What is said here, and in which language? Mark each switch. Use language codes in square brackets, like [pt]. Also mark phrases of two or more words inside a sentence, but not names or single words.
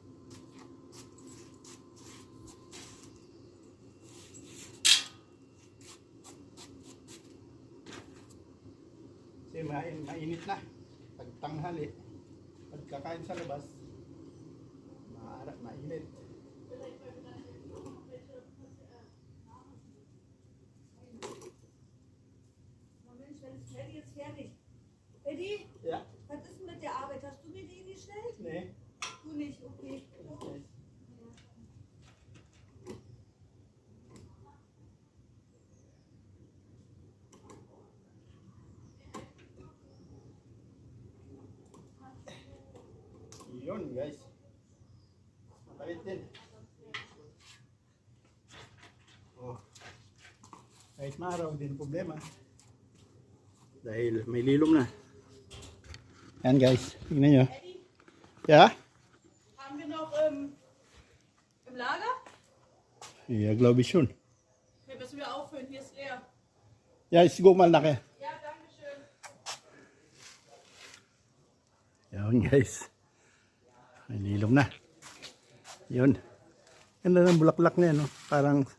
[tl] Kasi mainit na. Pag tanghali, pagkakain sa labas, mainit. [de] Eddie ist fertig. Eddie? Ja? Was ist denn mit der Arbeit? Hast du mir die gestellt? Nee. Du nicht, okay. [tl] Yun guys. Matalit din. Oh. Kahit maaraw din problema. Dahil may lilong na. Yan guys. Tingnan nyo. [de] Eddie, Ja? haben wir noch im Lager? Ja, glaube ich schon. Hier müssen wir auffüllen, hier ist leer. Ja, ich guck mal nachher. Ja, danke schön. [tl] Yun guys. May lilong na. Yun. Ganda ng bulaklak na yan. No? Parang